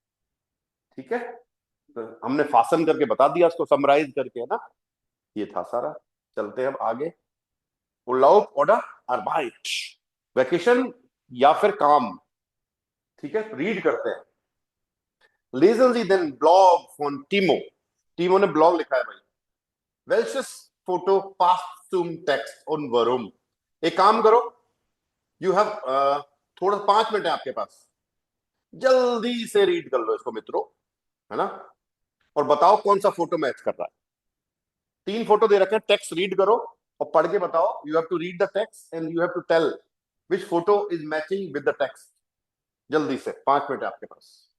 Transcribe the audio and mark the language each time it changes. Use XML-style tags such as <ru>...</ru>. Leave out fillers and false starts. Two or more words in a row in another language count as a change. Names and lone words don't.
<hi>ठीक है, तो हमने फासन करके बता दिया उसको, समराइज करके, है ना। ये था सारा। चलते हैं अब आगे।</hi> <de>Urlaub oder Arbeit,</de> <hi>वैकेशन या फिर काम। ठीक है, रीड करते हैं।</hi> <de>Lesen Sie den Blog von Timo।</de> <hi>टीमो ने ब्लॉग लिखा है भाई।</hi> <de>Welches Foto passt zum Text und warum?</de> <hi>एक काम करो,</hi> <en>you have</en> <hi>थोड़ा 5 मिनट है आपके पास, जल्दी से रीड कर लो इसको मित्रों, है ना, और बताओ कौन सा फोटो मैच कर रहा है। 3 फोटो दे रखे हैं, टेक्स्ट रीड करो और पढ़ के बताओ।</hi> <en>you have to read the text and you have to tell which photo is matching with the text.</en> <hi>जल्दी से, 5 मिनट है आपके पास।</hi>